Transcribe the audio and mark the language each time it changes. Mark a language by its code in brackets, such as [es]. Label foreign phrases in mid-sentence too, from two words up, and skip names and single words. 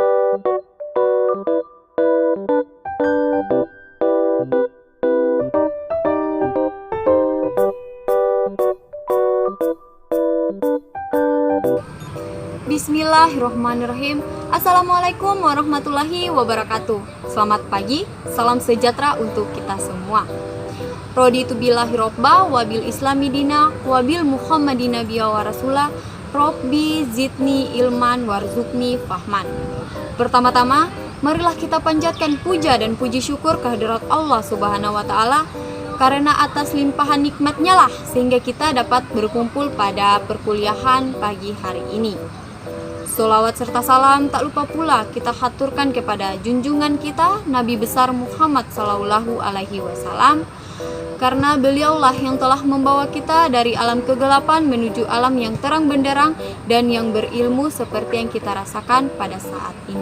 [ar] بسم الله الرحمن الرحيم. السلام عليكم ورحمة الله وبركاته. [id] Selamat pagi, salam sejahtera untuk kita semua. [ar] رضيت بالله ربا وبالإسلام دينا وبمحمد نبيا ورسولا رب زدني علما وارزقني فهما. [id] Pertama-tama, marilah kita panjatkan puja dan puji syukur kehadirat Allah [ar] سبحانه وتعالى, [id] karena atas limpahan nikmatnya lah sehingga kita dapat berkumpul pada perkuliahan pagi hari ini. Sholawat serta salam tak lupa pula kita haturkan kepada junjungan kita Nabi besar Muhammad [ar] صلى الله عليه وسلم, [id] karena beliaulah yang telah membawa kita dari alam kegelapan menuju alam yang terang benderang dan yang berilmu seperti yang kita rasakan pada saat ini.